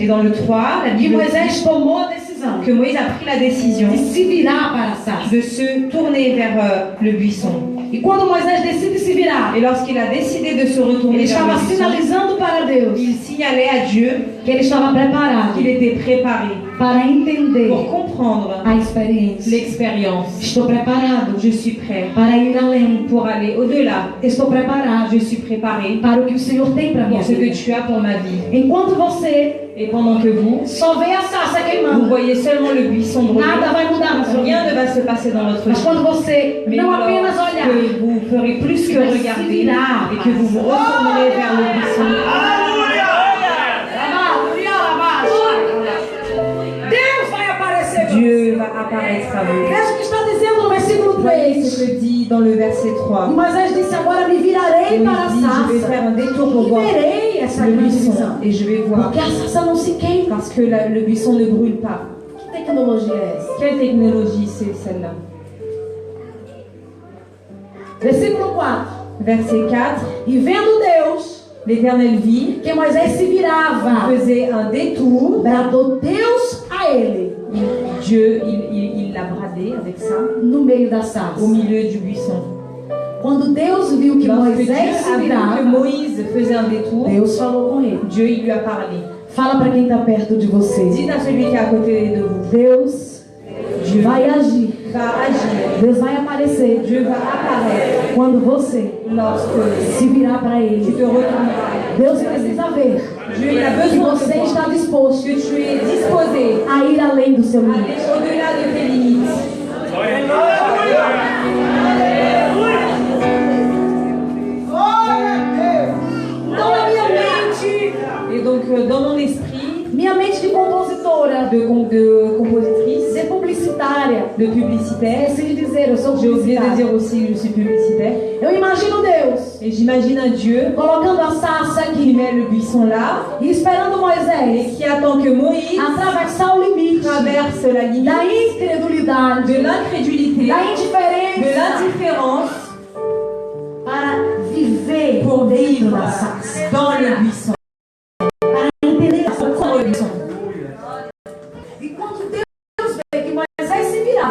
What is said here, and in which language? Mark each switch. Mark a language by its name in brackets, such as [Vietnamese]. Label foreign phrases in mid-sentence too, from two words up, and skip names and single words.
[French] Et dans le 3, la que Bible dit [Portuguese] Moisés tomou a decisão [French] que Moïse a pris la décision [Portuguese] de se virar para a sarça. [French] de se tourner vers le buisson. [Portuguese] E quando Moisés decide se virar, [French] Et lorsqu'il a décidé de se retourner [Portuguese] ele [French] vers le [Portuguese] estava [French] buisson, [Portuguese] sinalizando para Deus [French] il signalait à Dieu [Portuguese] que ele estava preparado [French] qu'il était préparé [Portuguese] para entender [French] pour comprendre [Portuguese] a experiência. [French] l'expérience. [Portuguese] Estou preparado [French] Je suis prêt [Portuguese] para ir além. [French] pour aller au-delà. [Portuguese] Estou preparado [French] Je suis préparé [Portuguese] para o que o Senhor tem para minha [French] pour ce que [Portuguese] vida. [French] tu as pour ma vie. [Portuguese] Enquanto você [French] Et pendant que vous [Portuguese] só vê a sarça queimando, [French] voyez seulement le buisson brûler, [Portuguese] nada vai mudar na sua [French] rien [Portuguese] vida. [French] ne va se passer dans votre [Portuguese] Mas [French] vie. [Portuguese] quando você [French] Mais [Portuguese] não apenas olhar, [French] lorsque vous ferez plus que [Portuguese] Mas se [French] regarder [Portuguese] virar. [French] et que vous vous retournerez vers le buisson, [Portuguese] Deus vai aparecer. [French] Dieu va apparaître à vous. [Portuguese] Veja o que está dizendo no versículo [French] Voyez [Portuguese] 3. [French] ce que dit dans le verset 3. [Portuguese] Moisés disse: Agora me virarei para a [French] Moïse dit, je vais [Portuguese] sarça [French] faire un détour pour [Portuguese] e [French] voir [Portuguese] verei essa [French] le [Portuguese] grande [French] buisson [Portuguese] visão. [French] et je vais voir. [Portuguese] Porque a sarça não se queima. [French] Parce que le buisson ne brûle pas. [Portuguese] Que tecnologia é essa? [French] Quelle technologie c'est celle-là? [Portuguese] Versículo 4. [French] Verset 4. [Portuguese] E vendo Deus [French] L'Éternel vit, [Portuguese] que Moisés se virava, [French] faisait un détour. [Portuguese] bradou Deus a ele [French] Dieu, il l'a bradé avec ça [Portuguese] no meio da [French] au [Portuguese] sarça. [French] milieu du buisson. [Portuguese] Quando Deus viu que [French] Lorsque Dieu [Portuguese] Moisés se [French] a vu que [Portuguese] virava, [French] Moïse faisait un détour, [Portuguese] Deus falou com ele. [French] Dieu il lui a parlé. [Portuguese] Fala para quem está perto de você. [French] Dites à celui qui est à côté de vous, [Portuguese] Deus vai agir. [French] va agir. [Portuguese] Deus vai aparecer [French] Dieu va apparaître [Portuguese] quando você [French] lorsque [Portuguese] se virar para [French] tu [Portuguese] ele. [French] te retourneras. [Portuguese] Deus precisa ver [French] Dieu il a [Portuguese] que [French] besoin de [Portuguese] você [French] toi, [Portuguese] está disposto [French] que tu es disposé [Portuguese] a ir além do seu [French] à [Portuguese] limite. [French] aller au-delà de tes limites. [Portuguese] Então, na minha mente, [French] Et donc dans mon esprit [Portuguese] minha mente de compositora, [French] de compositrice, [Portuguese] de publicitária, [French] de publicitaire, [Portuguese] esqueci de dizer, eu sou [French] j'ai oublié de [Portuguese] publicitária. [French] dire aussi que je suis publicitaire, [Portuguese] Eu imagino Deus [French] et j'imagine un Dieu [Portuguese] colocando a sarça [French] qui [Portuguese] aqui [French] met le buisson là [Portuguese] e esperando [French] et [Portuguese] Moisés [French] qui attend que Moïse [Portuguese] atravessar o limite [French] traverse la limite [Portuguese] da incredulidade, [French] de l'incrédulité, [Portuguese] da [French] de [Portuguese] indiferença, [French] l'indifférence [Portuguese] para viver [French] pour [Portuguese] dentro [French] vivre [Portuguese] da sarça, [French] dans le buisson. [Portuguese] para entender a sua [French] Dans le buisson. [Portuguese] E quando Deus vê que Moisés se virava,